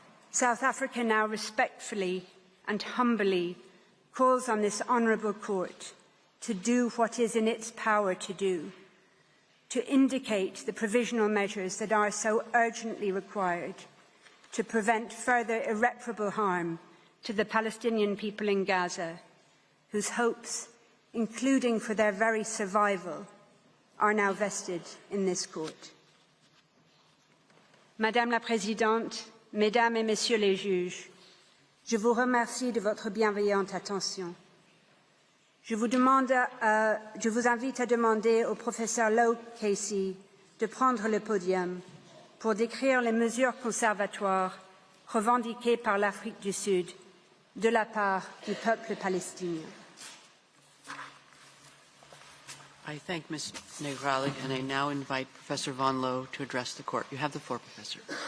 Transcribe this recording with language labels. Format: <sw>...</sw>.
<en>South Africa now respectfully and humbly calls on this honourable court to do what is in its power to do, to indicate the provisional measures that are so urgently required to prevent further irreparable harm to the Palestinian people in Gaza, whose hopes, including for their very survival, are now vested in this court.</en> <fr>Madame la Présidente, Mesdames et Messieurs les juges, je vous remercie de votre bienveillante attention. Je vous invite à demander au professeur Lowe Casey de prendre le podium pour décrire les mesures conservatoires revendiquées par l'Afrique du Sud de la part du peuple palestinien.</fr> <en>I thank Ms. Negralik, and I now invite Professor Von Loh to address the court. You have the floor, Professor.</en>